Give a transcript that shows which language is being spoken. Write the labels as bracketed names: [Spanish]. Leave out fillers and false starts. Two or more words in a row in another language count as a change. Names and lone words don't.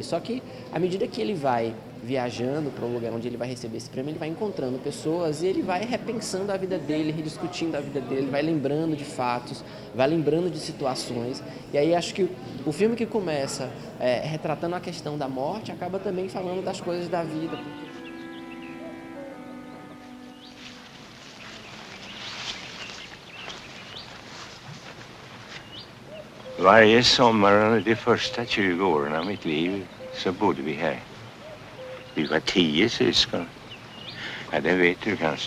[Portuguese] Só que, à medida que ele vai viajando para o lugar onde ele vai receber esse prêmio, ele vai encontrando pessoas e ele vai repensando a vida dele, rediscutindo a vida dele, vai lembrando de fatos, vai lembrando de situações. E aí acho que o filme que começa retratando a questão da morte acaba também falando das coisas da vida. [Swedish] Varje sommar under de första 20 åren av mitt liv så bodde vi här. Vi var 10 syskon. Ja, det vet du kanske.